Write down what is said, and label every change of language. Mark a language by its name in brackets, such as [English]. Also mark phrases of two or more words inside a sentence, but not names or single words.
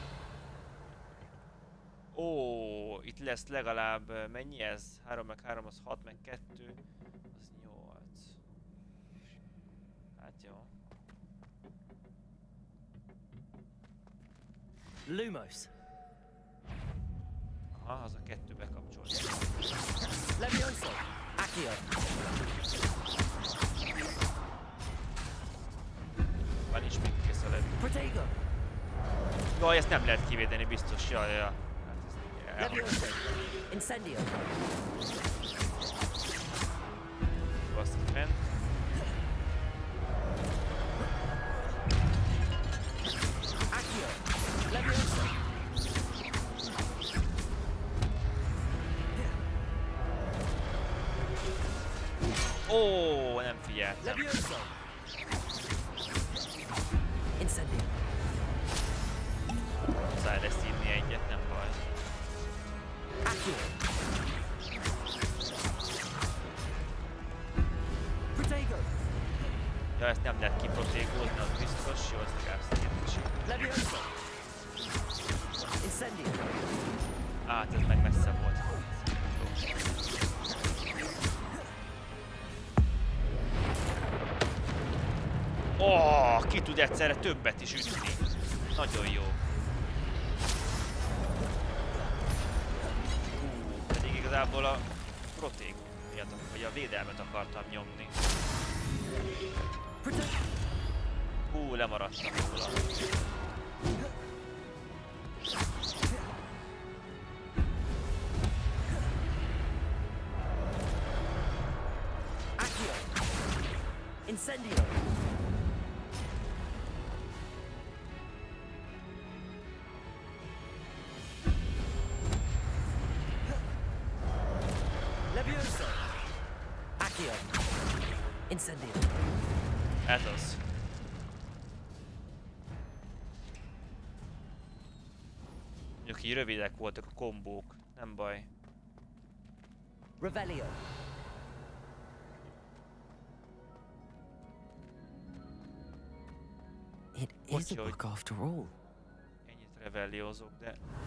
[Hungarian] Ó, itt lesz legalább mennyi ez? 3 meg 3 az 6 meg 2 az 8. Hát jó. Lumos. Aha, az a 2 bekapcsolni. Levioso. Accio. Van is még kész a levő. Protego. Jaj, ezt nem lehet kivédeni biztos, jaj. Hát Levioso. Incendio. Azt fent. Accio. Levioso. Ó, nem figyeltem. Levioso. Incendio. Muszáj lesz írni egyet, nem baj. Accio. Protego. Ja, ezt nem lehet kiprotégózni, az biztos. Jó, ezt legalább szépen. Levioso. Incendio. Hát, ez meg messze volt. Ó, ki tud egyszerre többet is ütni. Nagyon jó. Pedig igazából a protégót, vagy a védelmet akartam nyomni. Lemaradtam róla. Accio. Incendio. Levioso. Accio. Incendio. Ez az. Mondjuk így rövidek voltak a kombók, nem baj. Revelio. [English] It is a book after all. [Hungarian] Ennyit revelliózok, de...